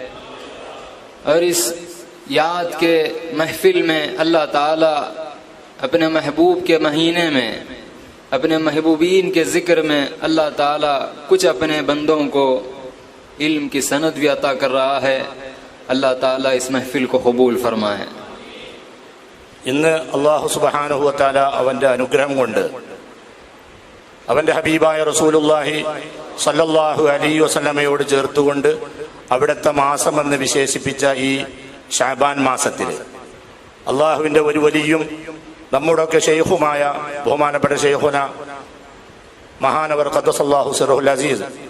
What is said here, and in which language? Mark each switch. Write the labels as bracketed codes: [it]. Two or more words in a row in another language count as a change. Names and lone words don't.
[ur] اور اس یاد کے محفل میں اللہ تعالی اپنے محبوب کے مہینے میں اپنے محبوبین کے ذکر میں اللہ تعالی کچھ اپنے بندوں کو علم کی سند بھی عطا کر رہا ہے. اللہ تعالی اس محفل کو قبول فرمائے. [ml] ഇന്ന് [ar] الله سبحانه و تعالى [ml] അവൻ്റെ അനുഗ്രഹം കൊണ്ട് അവൻ്റെ ഹബീബായ [ar] رسول الله صلى الله عليه وسلم [ml] ചേർത്തുകൊണ്ട് അവിടുത്തെ മാസമെന്ന് വിശേഷിപ്പിച്ച ഈ ഷഅബാൻ മാസത്തിൽ അള്ളാഹുവിൻ്റെ ഒരു വലിയും നമ്മുടെയൊക്കെ ഷെയ്ഖുമായ ബഹുമാനപ്പെട്ട ഷെയ്ഖുന മഹാനവർ [ar] قدس الله سره العزيز